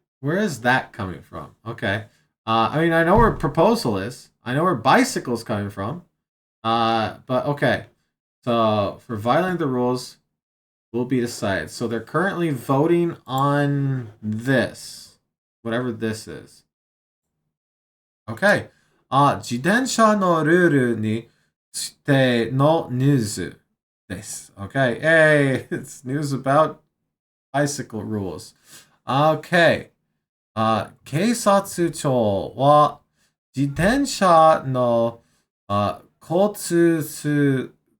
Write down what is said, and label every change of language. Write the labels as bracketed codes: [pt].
[en] Where is that coming from? Okay. I mean, I know where proposal is. I know where bicycle is coming from. But okay. So for violating the rules will be decided. So they're currently voting on this, whatever this is. Okay. [ja] 自転車のルールについてのニュースです。 [en] Okay. Hey, it's news about bicycle rules. Okay. [ja] 警察庁は自転車の交通